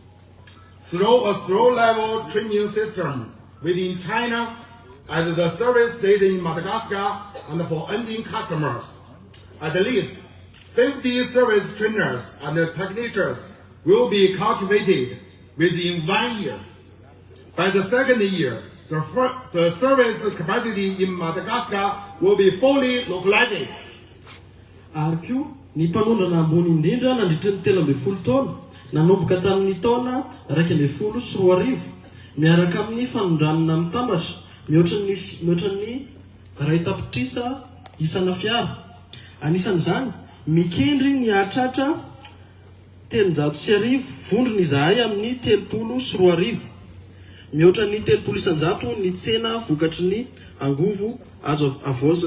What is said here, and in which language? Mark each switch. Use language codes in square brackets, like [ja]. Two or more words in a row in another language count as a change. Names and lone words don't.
[en] Through a throw-level training system within China at the service station in Madagascar and for ending customers, at least 50 service trainers and technicians will be cultivated within 1 year. By the second year, the service capacity in Madagascar will be fully localized. [mg] ary koa ny mpanondrana ambony indrindra nandritry ny 13 taona nanomboka tamin'ny taona 2014 miaraka amin'ny fanondranana mitambatra mihoatra ny ray tapitrisa isana fiara. Anisan'izany mikendry ny atratra 300 vondrony izahay amin'ny 30 mihoatra ny 300 ny tsena vokatry ny angovo azo avozina.